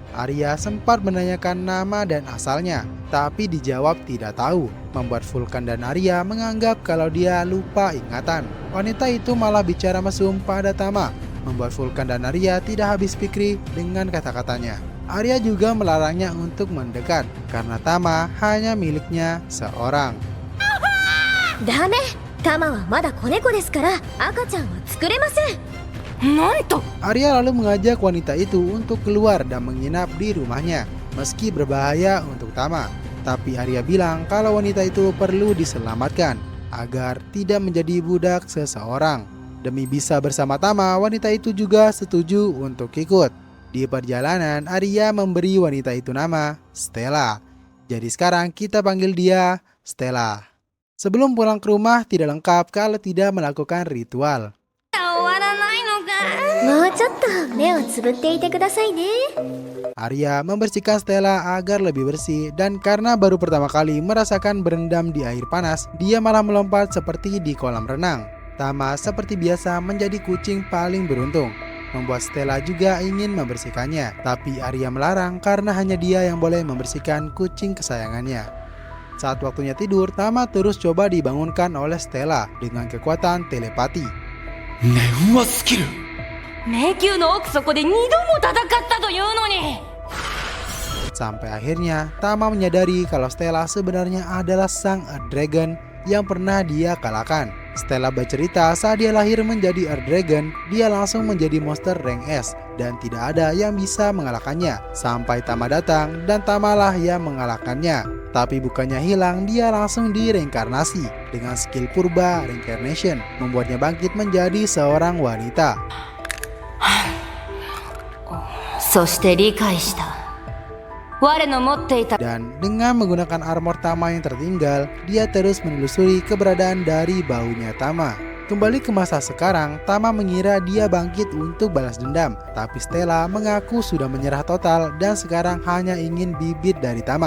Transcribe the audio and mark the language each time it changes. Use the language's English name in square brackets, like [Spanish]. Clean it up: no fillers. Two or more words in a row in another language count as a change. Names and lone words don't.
[Indonesian] Arya sempat menanyakan nama dan asalnya, tapi dijawab tidak tahu, membuat Vulkan dan Arya menganggap kalau dia lupa ingatan. Wanita itu malah bicara mesum pada Tama, membuat Vulkan dan Arya tidak habis pikir dengan kata-katanya. Arya juga melarangnya untuk mendekat karena Tama hanya miliknya seorang. [Japanese] ダメ、タマはまだ子猫ですから赤ちゃんは作れません。なんと。 [Indonesian] Arya lalu mengajak wanita itu untuk keluar dan menginap di rumahnya meski berbahaya untuk Tama. Tapi Arya bilang kalau wanita itu perlu diselamatkan agar tidak menjadi budak seseorang. Demi bisa bersama Tama, wanita itu juga setuju untuk ikut. Di perjalanan, Arya memberi wanita itu nama Stella. Jadi sekarang kita panggil dia Stella. Sebelum pulang ke rumah tidak lengkap kalau tidak melakukan ritual. [Japanese] もうちょっと目をつぶっていてくださいね。 [Indonesian] Arya membersihkan Stella agar lebih bersih dan karena baru pertama kali merasakan berendam di air panas, dia malah melompat seperti di kolam renang. Tama seperti biasa menjadi kucing paling beruntung, membuat Stella juga ingin membersihkannya. Tapi Arya melarang karena hanya dia yang boleh membersihkan kucing kesayangannya. Saat waktunya tidur, Tama terus coba dibangunkan oleh Stella dengan kekuatan telepati. [Japanese] 念話スキル迷宮の奥底で2度も戦ったというのに。 [Indonesian] Sampai akhirnya Tama menyadari kalau Stella sebenarnya adalah sang Earth Dragon yang pernah dia kalahkan. Stella bercerita saat dia lahir menjadi Earth Dragon, dia langsung menjadi monster rank S dan tidak ada yang bisa mengalahkannya. Sampai Tama datang dan Tamalah yang mengalahkannya. Tapi bukannya hilang, dia langsung direinkarnasi dengan skill purba reincarnation, membuatnya bangkit menjadi seorang wanita. [Japanese] そして理解した。我の持っていた [Indonesian] Dan dengan menggunakan armor Tama yang tertinggal, dia terus menelusuri keberadaan dari baunya Tama. Kembali ke masa sekarang, Tama mengira dia bangkit untuk balas dendam. Tapi Stella mengaku sudah menyerah total dan sekarang hanya ingin bibit dari Tama.